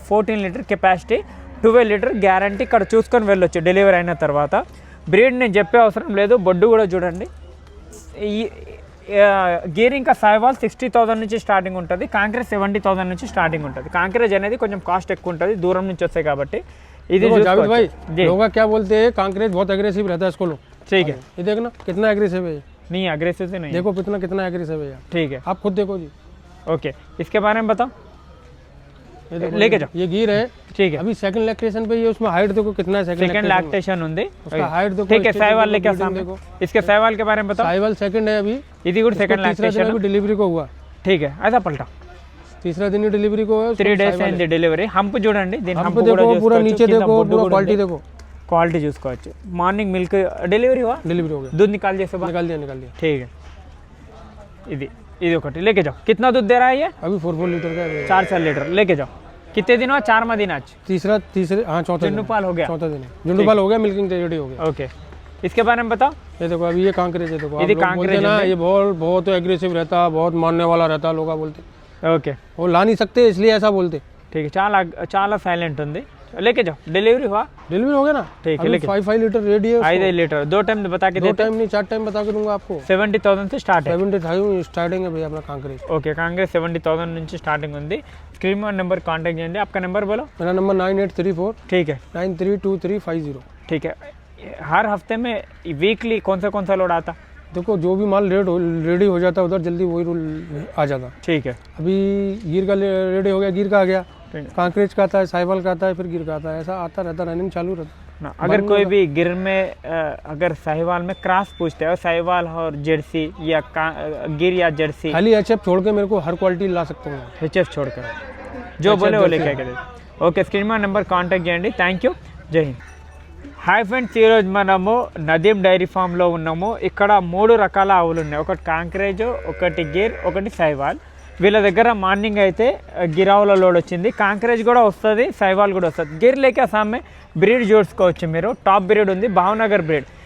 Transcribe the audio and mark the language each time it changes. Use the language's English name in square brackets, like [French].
[Telugu] 14 litre capacity, 12 litre guarantee. ఇక్కడ చూసుకొని వెళ్ళొచ్చు డెలివరీ అయిన తర్వాత. బ్రీడ్ నేను చెప్పే అవసరం లేదు, బొడ్డు కూడా చూడండి. ఈ గేర్ ఇంకా సైవాల్ 60,000 నుంచి స్టార్టింగ్ ఉంటుంది. కాంక్రేజ్ 70,000 నుంచి స్టార్టింగ్ ఉంటుంది. కాంక్రేజ్ అనేది కొంచెం కాస్ట్ ఎక్కువ ఉంటుంది, దూరం నుంచి వస్తాయి కాబట్టి. ఇది [Hindi] जावेद भाई, लोग क्या बोलते हैं कांक्रेज बहुत एग्रेसिव रहता है इसको लो। ठीक है, ये देखना कितना एग्रेसिव है। नहीं एग्रेसिव से नहीं, देखो कितना एग्रेसिव है। ठीक है, आप खुद देखो जी। ओके, इसके बारे में बताओ, लेके जाओ। ये गिर है, ठीक है। अभी सेकंड लैक्टेशन पे, ये उसमें हाइट देखो कितना है। [Telugu] सेकंड लैक्टेशन ఉంది, [Hindi] उसका हाइट देखो। ठीक है, सैवाल लेके सामने देखो। इसके सैवाल के बारे में बताओ। सैवाल सेकंड है अभी, [Telugu] ఇది కూడా సెకండ్ లैक्टेशन [Hindi] अभी डिलीवरी को हुआ। ठीक है, ऐसा पलटा तीसरा दिन ही डिलीवरी को है। [Telugu] 3 డేస్ అయింది డెలివరీ. హంప్ చూడండి, దీని హంప్ [Hindi] देखो, पूरा नीचे देखो, पूरा क्वालिटी देखो, [Telugu] क्वालिटी చూసుకోవచ్చు. మార్నింగ్ మిల్క్ డెలివరీ [Hindi] हुआ, डिलीवरी हो गया, दूध निकाल दिया सुबह, निकाल दिया। ठीक है, [Telugu] ఇది ఒకటి [Hindi] लेके जाओ। कितना दूध दे रहा है ये? अभी 4 लीटर का है। 4 लीटर लेके जाओ। कितने दिन हुआ? 4वां दिन आज। तीसरे हाँ, चौथा जुंडूपाल हो गया, चौथा दिन है। जुंडूपाल हो गया, मिल्किंग रेडी हो गया। ओके, इसके बारे में बताओ। ये देखो, अभी ये कांक्रेज है, देखो ये कांक्रेज ना, ये बहुत एग्रेसिव रहता है, बहुत मानने वाला रहता है, लोग बोलते ओके, वो ला नहीं सकते इसलिए ऐसा बोलते। ठीक है, [Telugu] చాలా సైలెంట్ ఉంది, [Hindi] लेके जाओ। डिलीवरी हुआ, डिलीवरी हो गया ना। ठीक है, लेके 5 लीटर रेडी है। 5 लीटर 2 टाइम बता के देते, 2 टाइम नहीं 4 टाइम बता के दूंगा आपको। 70,000 से स्टार्ट है। 70,000 स्टार्टिंग है भैया अपना कांक्रेज। [Telugu] ओके, కాంగ్రెస్ 70,000 నుంచి స్టార్టింగ్ ఉంది. స్క్రీన్ మీద నెంబర్ కాంటాక్ట్ చేయండి. [Hindi] आपका नंबर बोलो। मेरा नंबर 9834 ठीक है 932350। ठीक है, हर हफ्ते में वीकली कौन सा लोड आता? देखो, जो भी माल रेडी हो जाता है उधर जल्दी वही आ जाता। ठीक है, अभी गिर का रेडी हो गया, गिर का आ गया, कांक्रेज का आता है, साइवाल का आता है, फिर गिर का आता है, ऐसा आता रहता, रनिंग चालू रहता ना। अगर कोई भी गिर में अगर साहिवाल में क्रॉस पूछते हैं, साहिवाल और जर्सी या गिर या जर्सी, खाली HF छोड़ के मेरे को हर क्वालिटी ला सकता हूँ। HF छोड़कर जो बोले वो लेके आके देते। [Telugu] ఓకే, స్క్రీన్ మీద నెంబర్ కాంటాక్ట్ చేయండి. థ్యాంక్ యూ, జై హింద్. హాయ్ ఫ్రెండ్స్, ఈరోజు మనము నదీం డైరీ ఫామ్లో ఉన్నాము. ఇక్కడ 3 రకాల ఆవులు ఉన్నాయి. ఒకటి కాంక్రేజ్, ఒకటి గిర్, ఒకటి సైవాల్. వీళ్ళ దగ్గర మార్నింగ్ అయితే గిరావుల లోడ్ వచ్చింది. కాంక్రేజ్ కూడా వస్తుంది, సైవాల్ కూడా వస్తుంది. గిర్ లేక సామె బ్రీడ్ చూసుకోవచ్చు మీరు. టాప్ బ్రీడ్ ఉంది, భావనగర్ బ్రీడ్.